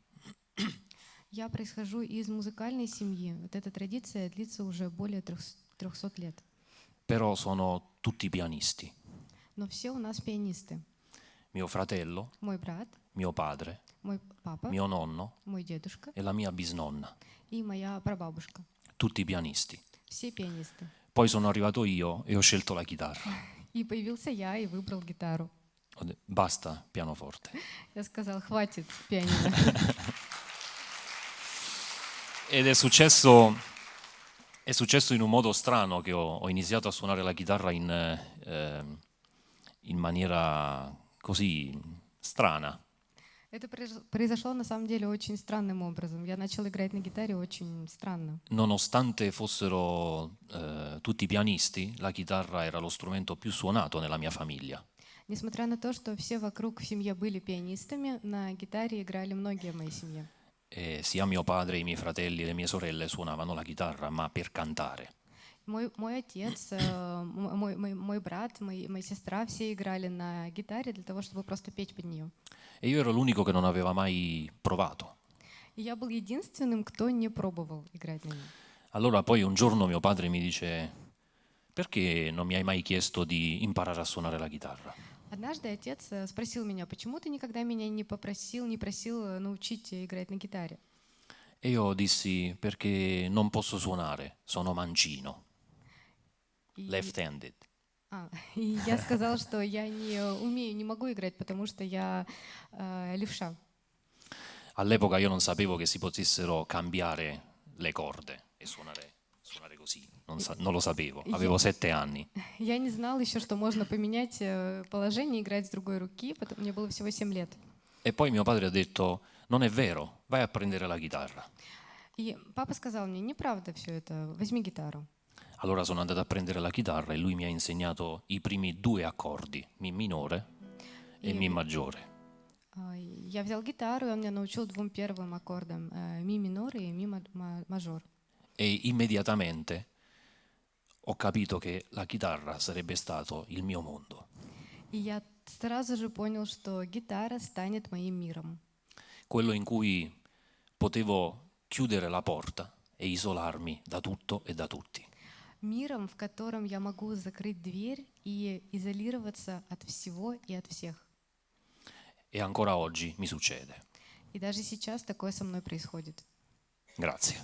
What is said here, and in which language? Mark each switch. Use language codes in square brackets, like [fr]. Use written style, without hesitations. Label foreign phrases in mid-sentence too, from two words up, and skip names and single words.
[ru] Я происхожу из музыкальной семьи. Вот эта традиция длится уже более 300 лет. [it] Però sono tutti pianisti. [ru] Но все у нас пианисты. [it] Mio fratello, [ru] Мой брат, [it] mio padre, [ru] мой папа, [it] mio nonno [ru] мой дедушка [it] e la mia bisnonna, [ru] и моя прабабушка. [it] tutti pianisti. [ru] Все пианисты. [it] Poi sono arrivato io e ho scelto la chitarra. [ru] И И появился я и выбрал гитару. [it] Ho detto, basta pianoforte. [ru] Я сказал, хватит пианино. [it] Ed è successo in un modo strano che ho iniziato a suonare la chitarra in maniera così strana. [ru] Это произошло на самом деле очень странным образом. Я начал играть на гитаре очень странно. [it] Nonostante fossero tutti pianisti, la chitarra era lo strumento più suonato nella mia famiglia. [ru] Несмотря на то, что все вокруг в семье были пианистами, на гитаре играли многие в моей семье. [it] E sia mio padre, i miei fratelli e le mie sorelle suonavano la chitarra, ma per cantare. [ru] Мой отец, мой брат, моя сестра, все играли на гитаре для того, чтобы просто петь под нее. [it] E io ero l'unico che non aveva mai provato. [ru] И я был единственным, кто не пробовал играть на ней. [it] Allora poi un giorno mio padre mi dice: perché non mi hai mai chiesto di imparare a suonare la chitarra? [ru] Однажды отец спросил меня, почему ты никогда меня не просил научить играть на гитаре? [it] E io dissi: perché non posso suonare, sono mancino, [ru] И, left-handed. и я сказал, что я не умею, не могу играть, потому что я левша. [it] All'epoca io non sapevo che si potessero cambiare le corde e suonare così, non lo sapevo, avevo 7 anni. [ru] Я не знал еще, что можно поменять положение, играть с другой руки, мне было всего 7 лет. [it] E poi mio padre ha detto: non è vero, vai a prendere la chitarra. [ru] И папа сказал мне, неправда все это, возьми гитару. [it] Allora sono andato a prendere la chitarra e lui mi ha insegnato i primi 2 accordi, Mi minore e Mi maggiore. [ru] Я взял гитару, и он меня научил 2 первым аккордам, ми минор и ми мажор. [it] E immediatamente ho capito che la chitarra sarebbe stato il mio mondo. [ru] И я сразу же понял, что гитара станет моим миром. [it] Quello in cui potevo chiudere la porta e isolarmi da tutto e da tutti. [ru] Миром, в котором я могу закрыть дверь и изолироваться от всего и от всех. [it] E ancora oggi mi succede. [ru] И даже сейчас такое со мной происходит. [it] Grazie.